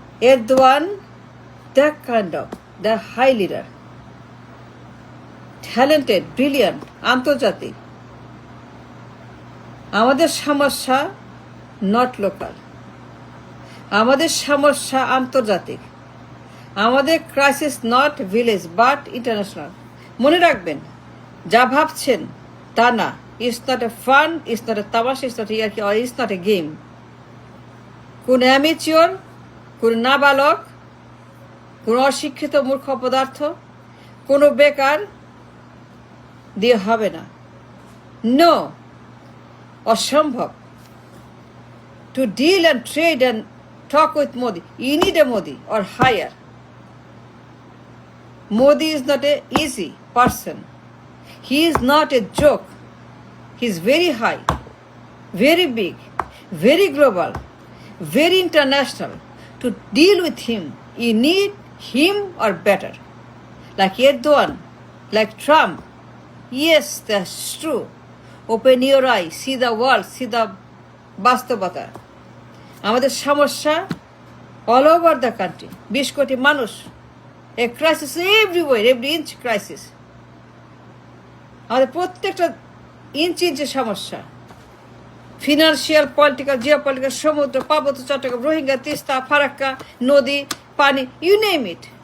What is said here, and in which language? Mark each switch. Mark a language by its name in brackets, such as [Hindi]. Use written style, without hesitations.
[English] Erdogan, that kind of, the high leader, talented, brilliant, আন্তর্জাতিক। [Bangla] আমাদের সমস্যা [English] not local, [Bangla] আমাদের সমস্যা আন্তর্জাতিক। আমাদের [English] Crisis not village but international. [Bangla] মনে রাখবেন, যা ভাবছেন তা না। [English] It's not a fun, it's not a তামাশা, it's not ইয়ার্কি, or it's not a game. [Bangla] কোন অ্যামেচিওর, কোন নাবালক, কোন অশিক্ষিত মূর্খ পদার্থ, কোনো বেকার দিয়ে হবে না। নো, অসম্ভব। [English] To deal and trade and talk with Modi, you need a Modi or higher. Modi is not an easy person. He is not a joke. He is very high, very big, very global, very international. To deal with him, you need him or better. Like Erdogan, like Trump. Yes, that's true. Open your eye, see the world, see the বাস্তবতা। [Bangla] আমাদের সমস্যা [English] all over the country, [Bangla] 20 কোটি মানুষ, [English] A crisis everywhere, every inch crisis. [Bangla] আমাদের প্রত্যেকটা ইঞ্চি ইঞ্চি সমস্যা, financial, political, geopolitical, সমুদ্র, পার্বত্য চট্টগ্রাম, রোহিঙ্গা, তিস্তা, ফারাক্কা, নদী, পানি, [English] You name it.